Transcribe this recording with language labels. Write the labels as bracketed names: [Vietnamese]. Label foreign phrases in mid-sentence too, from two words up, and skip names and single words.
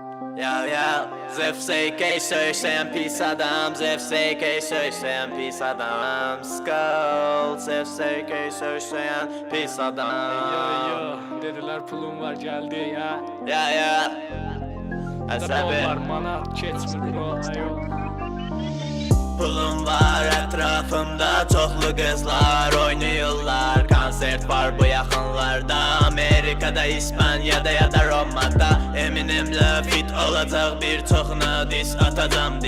[Turkish] Ya ZFSK söyleyen pis adam, ZFSK söyleyen pis adam. Skull ZFSK söyleyen pis adam. Dediler pulum var geldi ya. Ya [Azerbaijani] Asabi var manat keçmir bro ayo. Pulum var etrafımda, çoxlu qızlar oynayırlar. Konsert var bu yaxınlarda, Amerikada, İspanyada ya da Romada. Eminimlə fit olacaq, bir çoxuna dis atacam.